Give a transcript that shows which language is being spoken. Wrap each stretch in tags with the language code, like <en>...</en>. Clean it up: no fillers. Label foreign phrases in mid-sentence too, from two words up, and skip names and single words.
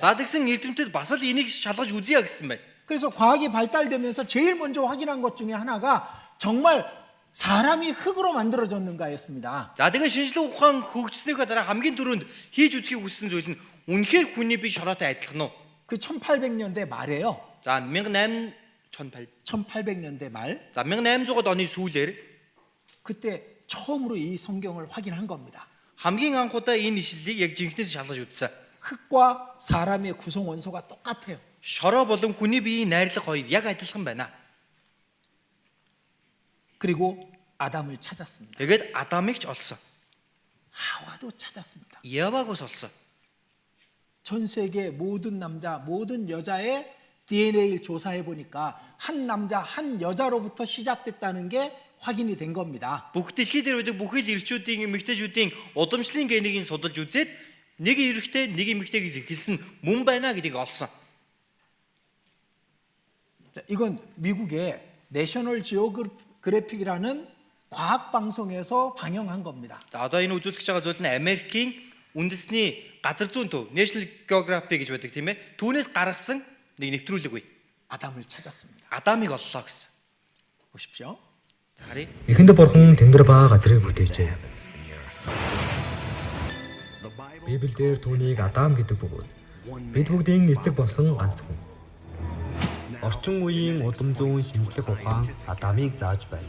<mn>За тэгсэн эрдэмтэд бас л энийг шалгаж үзье гэсэн байна.</mn> <ko>그래서 과학이 발달되면서 제일 먼저 확인한 것 중에 하나가 정말 사람이 흙으로 만들어졌는가였습니다.</ko> <mn>За тэгээ шинжлэх ухаан хөгжснөөхөө дараа хамгийн түрүүнд хийж үзхийг хүссэн зүйл нь үнэхээр хүний бие шороотой адилхан уу?</mn> <ko>그 1800년대 말에요.</ko> <mn>За</mn> <ko>1800년대 말</ko> <mn>За 1800-ад оны сүүлээр</mn> <ko>그때 처음으로 이 성경을 확인한 겁니다.</ko> <mn>хамгийн анхудаа энэ ишлэлийг яг жинхнээс шалгаж үзсэн.</mn> <ko>흙과 사람의 구성 원소가 똑같아요.</ko> <mn>Шороо болон хүний биеийн найрлага хоёр яг адилхан байна.</mn> <ko>그리고 아담을 찾았습니다.</ko> <mn>Тэгээд Адамыг ч олсон.</mn> <ko>하와도 찾았습니다.</ko> <mn>Явагус олсон.</mn> <ko>전 세계 모든 남자, 모든 여자의 DNA를 조사해 보니까 한 남자, 한 여자로부터 시작됐다는 게 확인이 된 겁니다.</ko> <mn>Бүх дэлхий дээр байдаг бүхэл эрчүүдийн эмэгтэйчүүдийн удамшлын генийг судалж үзээд нэг эрэгтэй нэг эмэгтэйгээс эхэлсэн мөн байна гэдгийг олсон.</mn> <ko>자, 이건 미국의 내셔널 지오그래픽이라는 과학 방송에서 방영한 겁니다.</ko> <mn>За одоо энэ үзүүлэх гэж байгаа зүйл нь Америкийн үндэсний газар зүйн төв National Geographic гэж байдаг тийм ээ. Түүнээс гаргасан нэг нэвтрүүлэг бай.</mn> <ko>아담을 찾았습니다.</ko> <mn>Адамыг оллоо гэсэн.</mn> <ko>보십시오.</ko> <mn>Харин Эхэнд бурхан тэнгэр ба газрыг бүтээжээ. Библиэлд түүнийг Адам гэдэг бөгөөд бид бүгдийн эцэг болсон ганц хүн. Орчин үеийн удам зүүн шинжлэх ухаан Адамыг зааж байна.</mn>